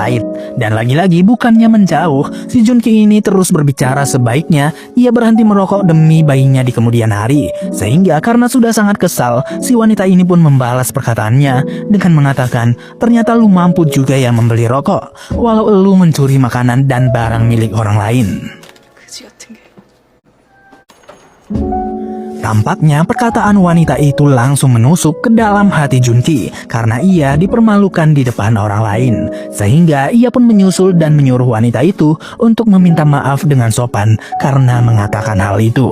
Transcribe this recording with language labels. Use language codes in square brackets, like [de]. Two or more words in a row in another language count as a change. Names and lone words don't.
[id] Dan lagi-lagi bukannya menjauh, si Junki ini terus berbicara sebaiknya ia berhenti merokok demi bayinya di kemudian hari. Sehingga karena sudah sangat kesal, si wanita ini pun membalas perkataannya dengan mengatakan, ternyata lu mampu juga ya membeli rokok, walau lu mencuri makanan dan barang milik orang lain. [ko] 그지 같은 게. [id] Tampaknya perkataan wanita itu langsung menusuk ke dalam hati Junki karena ia dipermalukan di depan orang lain. Sehingga ia pun menyusul dan menyuruh wanita itu untuk meminta maaf dengan sopan karena mengatakan hal itu.